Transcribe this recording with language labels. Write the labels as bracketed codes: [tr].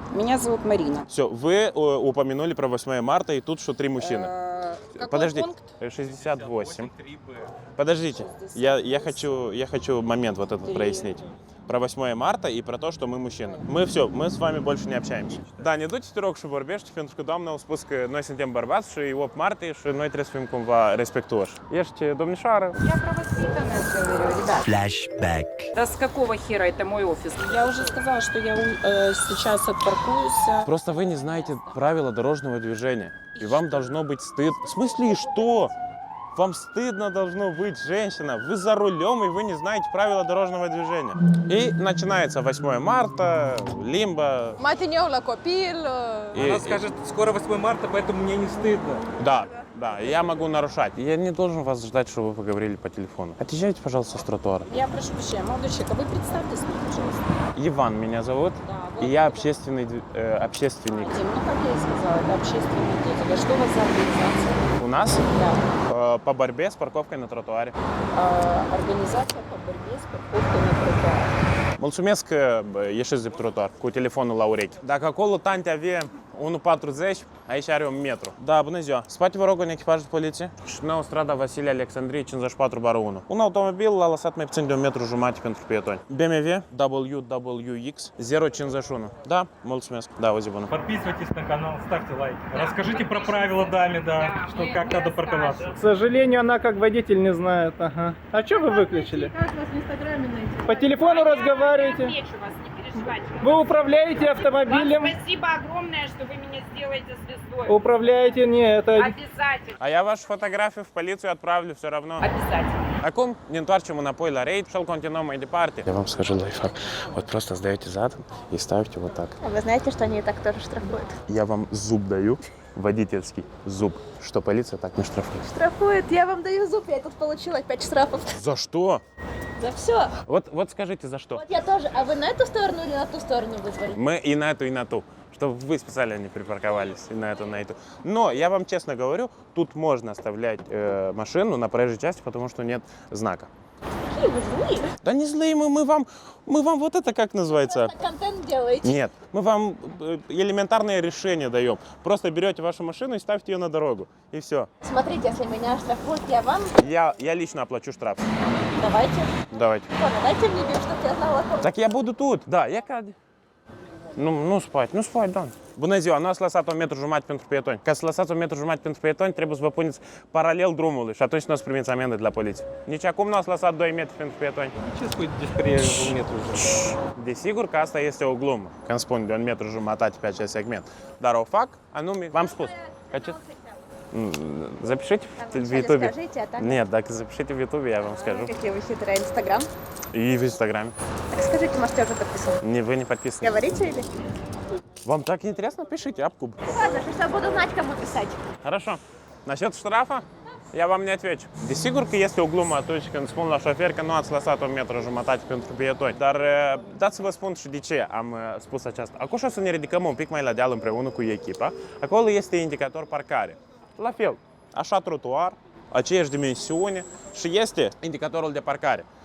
[ru] Меня зовут Марина. Все, вы упомянули про 8 марта и тут что 3 мужчины. Какой Подожди, пункт? 68. Подождите, я хочу момент вот этот прояснить. Про 8 марта и про то, что мы мужчины. Мы с вами больше не общаемся. Да, не до 4 шуборбеж, [ro] pentru că doamna a spus că noi suntem bărbați și 8 martie și noi trebuie să fim cumva respectuoși. Ești domnișoară? [ru] Я про воспитанность говорю, ребят. [en] Flashback. [ru] Да с какого хера это мой офис? Я уже сказала, что я сейчас отпаркуюсь. Просто вы не знаете правила дорожного движения. И вам должно быть стыдно. В смысле, и что? Вам стыдно должно быть, женщина. Вы за рулем, и вы не знаете правила дорожного движения. И начинается 8 марта, лимбо. [ro] Matineu la copil, [ru] И- Она скажет, скоро 8 марта, поэтому мне не стыдно. Да, я могу нарушать. Я не должен вас ждать, чтобы вы поговорили по телефону. Отъезжайте, пожалуйста, с тротуара. Я прошу прощения, молодой человек, а вы представьтесь мне, пожалуйста. Иван меня зовут, Да, и вот я это. общественник. Дим, ну как я и сказала, это общественный деятель. А что у вас за организация? У нас Да. по борьбе с парковкой на тротуаре. Организация по борьбе с парковкой на тротуаре. [ro] Mulțumesc că ieșiți de trotuar cu telefonul la urechi. Dacă acolo tanti avea 1,40, aici are 1 metru. Da, bună ziua. Spate vă rog un echipaj de poliție și nou strada Vasile Alexandrie 54/1. Un automobil l-a lăsat mai puțin de 1,5 metru pentru pietoni. BMW WWX 051. Da, mulțumesc. Da, o zi bună. [ru] Подписывайтесь на канал, ставьте лайк. Расскажите про правила даме, да, что как надо парковаться. К сожалению, она как водитель не знает. Ага. А что вы выключили? Как вас в Инстаграме найти? По телефону разговариваете? Отвечу вас, не переживайте. Вы управляете автомобилем? Спасибо огромное, что вы меня сделаете звездой. Управляете? Не, это... Обязательно. А я вашу fotografie в полицию отправлю все равно. Обязательно. [ro] Acum ne întoarcem înapoi la raid și îl continuăm mai departe. [ru] Я вам скажу лайфхак. Вот просто сдаете задом и ставите вот так. А вы знаете, что они так тоже штрафуют? Я вам зуб даю, водительский зуб, что полиция так не штрафует. Штрафуют, я вам даю зуб, я тут получила 5 штрафов. За что? За все. Вот скажите, за что? Вот я тоже. А вы на эту сторону или на ту сторону вызвали? Мы и на ту, чтобы вы специально не припарковались и на эту. Но я вам честно говорю, тут можно оставлять машину на проезжей части, потому что нет знака. Какие вы злые. Да не злые мы вам вот это как называется? Просто контент делаете. Нет, мы вам элементарное решение даем. Просто берете вашу машину и ставьте ее на дорогу. И все. Смотрите, если меня штрафуют, я вам... Я лично оплачу штраф. Давайте. Давайте. Ладно, дайте мне бил, чтобы я знала. Так я буду тут. [ro] Da, ia cade. Nu spate, da. Bună ziua, nu ați lăsat 1,5 metru pentru pietoni. Ca să lăsați 1,5 metru pentru pietoni, trebuie să vă puneți paralel drumului și atunci nu o să primiți amendă de la poliție. Nici acum nu ați lăsat 2 metri pentru pietoni. Ce spui despre 1 metru? Desigur că asta este o glumă, când spun de 1,5 metru pe acest segment. Dar o fac anume, v-am spus. [ru] Запишите в Ютубе. Скажите, а так? Нет, так запишите в Ютубе, я вам скажу. Какие вы хитрые. Инстаграм? И в Инстаграме. Так скажите, может, я уже подписана? Вы не подписаны. Говорите или? Вам так интересно? Пишите Апкуб. Ладно, что я буду знать, кому писать. Хорошо. Насчет штрафа я вам не отвечу. [ro] Desigur că este o glumă atunci când spun la șofer că nu ați lăsat 1,5 metru pentru pietoni. Dar dați să vă spun și de ce am spus aceasta. Acum o să ne ridicăm un pic mai la deal împreună cu echipa. Acolo este indicator parcare. La fel, așa trotuar, aceeași dimensiune și este indicatorul de parcare.